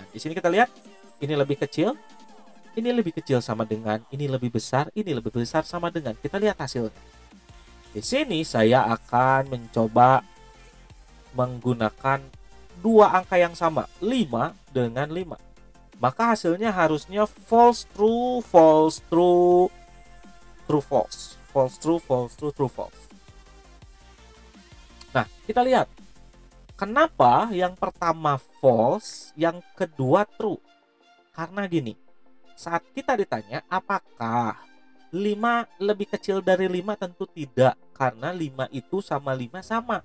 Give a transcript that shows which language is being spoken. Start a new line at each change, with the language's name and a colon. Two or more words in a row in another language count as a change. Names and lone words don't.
Indonesian: Di sini kita lihat ini lebih kecil, ini lebih kecil sama dengan, ini lebih besar sama dengan. Kita lihat hasilnya. Di sini saya akan mencoba menggunakan dua angka yang sama, 5 dengan 5. Maka hasilnya harusnya
English: false, true, false, true, true, false, false, true, false, true, true, false.
Indonesian: Nah, kita lihat. Kenapa yang pertama false, yang kedua true? Karena gini, saat kita ditanya apakah 5 lebih kecil dari 5, tentu tidak. Karena 5 itu sama 5 sama.